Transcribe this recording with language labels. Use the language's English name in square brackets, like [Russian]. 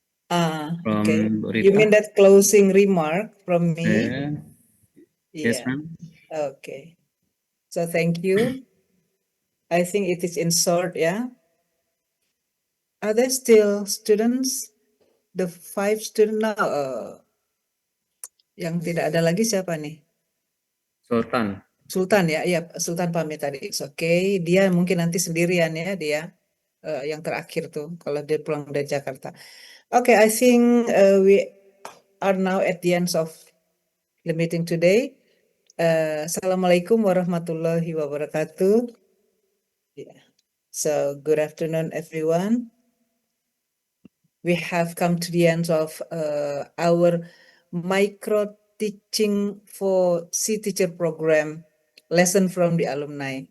[English] Okay. from Bu You mean that closing remark from me? Yes, Yeah. ma'am. Okay. So thank you. I think it is in short, yeah. Are there still students? The 5 students now, [Indonesian] yang tidak ada lagi siapa nih? Sultan. Sultan ya, iya Sultan pamit tadi. [English] It's okay. [Indonesian] Dia mungkin nanti sendirian ya dia. Yang terakhir tuh kalau dia pulang dari Jakarta. [English] Okay, I think we are now at the end of the meeting today. [Arabic] Assalamualaikum warahmatullahi wabarakatuh. [English] Yeah. So good afternoon, everyone. We have come to the end of our micro teaching for C teacher program lesson from the alumni.